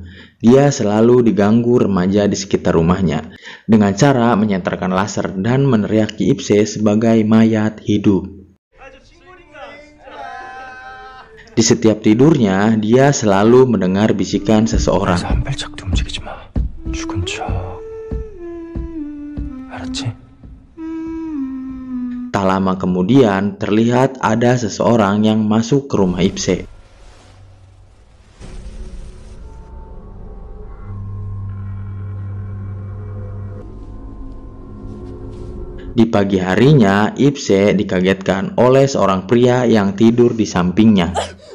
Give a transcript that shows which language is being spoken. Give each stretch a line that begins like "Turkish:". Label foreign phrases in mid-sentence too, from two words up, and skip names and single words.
Indonesian: Dia selalu diganggu remaja di sekitar rumahnya dengan cara menyentarkan laser dan meneriaki Ipse sebagai mayat hidup. Di setiap tidurnya, dia selalu mendengar bisikan seseorang.
Korean: 한 발짝도 움직이지 마. 죽은 척. 알았지?
Indonesian: Tak lama kemudian, terlihat ada seseorang yang masuk ke rumah Ipse. Di pagi harinya, Ipse dikagetkan oleh seorang pria yang tidur di sampingnya.